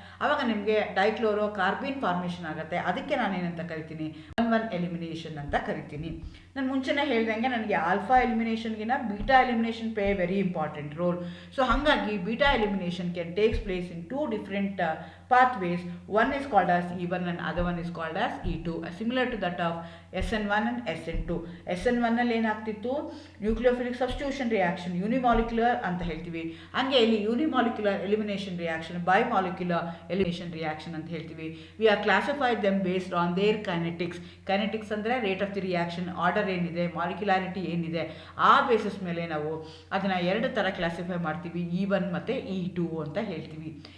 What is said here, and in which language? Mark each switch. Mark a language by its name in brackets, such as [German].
[Kannada] ಆವಾಗ ನಿಮಗೆ dichloro ಕಾರ್ಬಿನ್ formation ಆಗುತ್ತೆ. ಅದಕ್ಕೆ ನಾನೇನಂತ ಕರಿತೀನಿ, 1-1 ಎಲಿಮಿನೇಷನ್ ಅಂತ ಕರಿತೀನಿ. ನಾನು ಮುಂಚೆನೇ ಹೇಳ್ದಂಗೆ ನನಗೆ alpha ಎಲಿಮಿನೇಷನ್ಗಿನ beta elimination [English] Play very important role. [Kannada] So ಹಾಗಾಗಿ [English] Beta elimination can takes place in 2 different pathways. One is called as E1 and other one is called as E2, similar to that of SN1 and SN2. [Kannada] SN1 ಅಲ್ಲಿ ಏನಾಗ್ತಿತ್ತು, nucleophilic substitution reaction, unimolecular ಅಂತ ಹೇಳ್ತೀವಿ. ಹಂಗೆ ಇಲ್ಲಿ unimolecular elimination reaction, ಬೈಮಾಲಿಕ್ಯುಲರ್ elimination reaction ಅಂತ ಹೇಳ್ತೀವಿ. [English] We are classified them based on their kinetics. [Kannada] Kinetics ಅಂದರೆ rate of the reaction, order ಏನಿದೆ, ಮಾಲಿಕ್ಯುಲಾರಿಟಿ ಏನಿದೆ, ಆ ಬೇಸಿಸ್ ಮೇಲೆ ನಾವು ಅದನ್ನು 2 ಥರ ಕ್ಲಾಸಿಫೈ ಮಾಡ್ತೀವಿ, E1 ಮತ್ತು E2 ಅಂತ ಹೇಳ್ತೀವಿ.